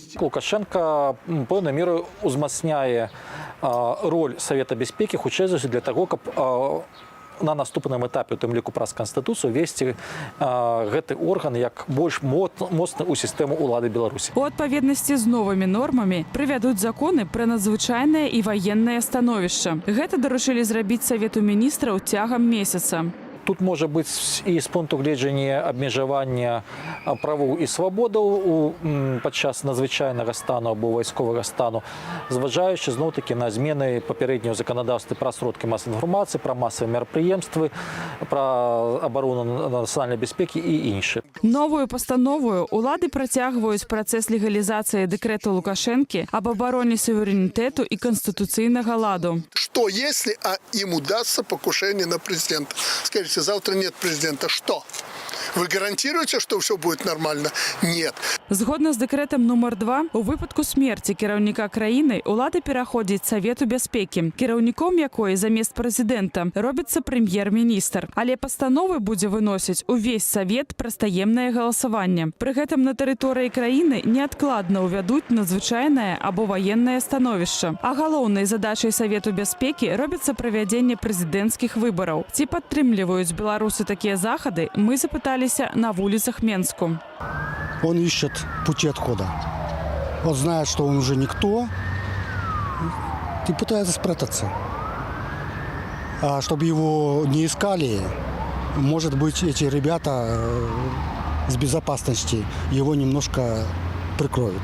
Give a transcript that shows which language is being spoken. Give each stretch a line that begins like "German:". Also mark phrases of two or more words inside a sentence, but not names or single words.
Belarusian: Лукашенко пэўнай мерай узмацняе роль Савета бяспекі, хутчэй за ўсё для таго, каб на наступным этапе, у тым ліку праз Канстытуцыю, весці гэты орган як больш моцны ў сістэму ўлады Беларусі. У адпаведнасці з новымі нормамі прывядуць законы пра надзвычайнае і ваеннае становішча. Гэта даручылі зрабіць Савету міністраў цягам месяца. Тут может быть и с пункту гледжання абмежавання правоў і свабодаў падчас надзвычайнага стану або вайсковага стану, зважаючы зноў-такі на змены папярэднього заканадаўства пра сродкі масавай інфармацыі, пра масавыя мерапрыемствы, пра абарону нацыянальнай бяспекі і іншыя. Новую пастанову улады працягваюць працэс легалізацыі дэкрэту Лукашэнкі аб абароне суверэнітэту і канстытуцыйнага ладу.
Russian: Что если им удастся покушение на президента? Скажите, завтра нет президента. Что? Вы гарантируете, что все будет нормально? Нет.
Belarusian: Згодна з дэкрэтам нумар 2, у выпадку смерці кіраўніка краіны улада пераходзіць Савету бяспекі, кіраўніком якой замест прэзідэнта робіцца прэм'ер-міністр. Але пастановы будзе выносіць увесь Савет праз таемнае галасаванне. Пры гэтым на тэрыторыі краіны неадкладна ўвядуць надзвычайнае або ваеннае становішча. А галоўнай задачай Савету бяспекі робіцца правядзенне прэзідэнцкіх выбараў. Ці падтрымліваюць беларусы такія захады, мы запыталіся на улицах Менску.
Russian: Он ищет пути отхода. Он знает, что он уже никто, и пытается спрятаться. А чтобы его не искали, может быть, эти ребята с безопасности его немножко прикроют.